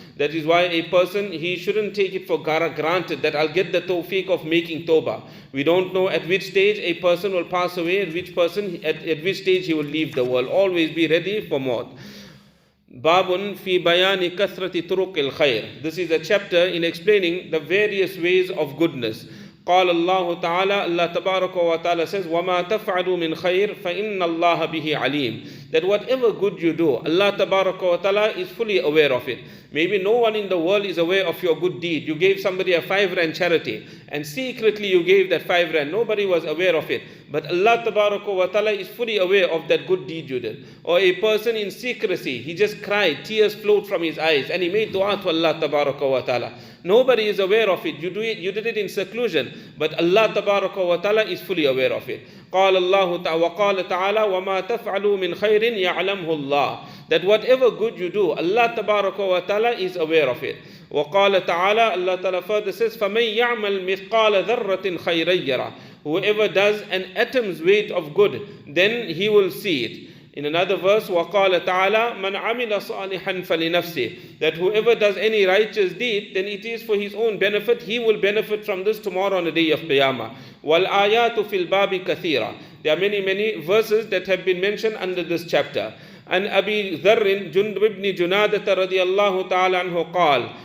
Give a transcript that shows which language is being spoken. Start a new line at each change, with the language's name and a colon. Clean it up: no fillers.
English: That is why a person, he shouldn't take it for granted that I'll get the tawfiq of making tawbah. We don't know at which stage a person will pass away, at which stage he will leave the world. Always be ready for maut.
Arabic: Babun fi bayani kathrati turuq al-khair.
English: This is a chapter in explaining the various ways of goodness.
Arabic: قال الله تعالى,
English: Allah tabaraka wa ta'ala says,
Arabic: وَمَا تَفْعَلُوا مِنْ خَيْرٍ فَإِنَّ اللَّهَ بِهِ عَلِيمٌ.
English: That whatever good you do, Allah tabaraka wa ta'ala is fully aware of it. Maybe no one in the world is aware of your good deed. You gave somebody a 5 rand charity, and secretly you gave that 5 rand. Nobody was aware of it. But Allah tabaraka wa ta'ala is fully aware of that good deed you did. Or a person in secrecy, he just cried, tears flowed from his eyes, and he made dua to Allah tabaraka wa ta'ala. Nobody is aware of it. You did it in seclusion, but Allah tabaraka wa ta'ala is fully aware of it.
Arabic: قال الله وقال تعالى وما تفعلوا من خير يعلمه الله.
English: That whatever good you do, Allah tabaraka wa ta'ala is aware of it.
Arabic: وقال تعالى,
English: Allah ta'ala further says,
Arabic: فَمَنْ يَعْمَلْ مِثْقَالَ ذَرَّةٍ خَيْرًا يَرَهُ.
English: Whoever does an atom's weight of good, then he will see it. In another verse,
Arabic: وَقَالَ تَعَالَى مَنْ عَمِلَ صَالِحًا فَلِنَفْسِهِ.
English: That whoever does any righteous deed, then it is for his own benefit. He will benefit from this tomorrow on the day of Qiyamah.
Arabic: وَالْآيَاتُ فِي الْبَابِ كَثِيرًا.
English: There are many verses that have been mentioned under this chapter. And Abi Dharr Jundub ibn Junada radiyallahu ta'ala anhu qal.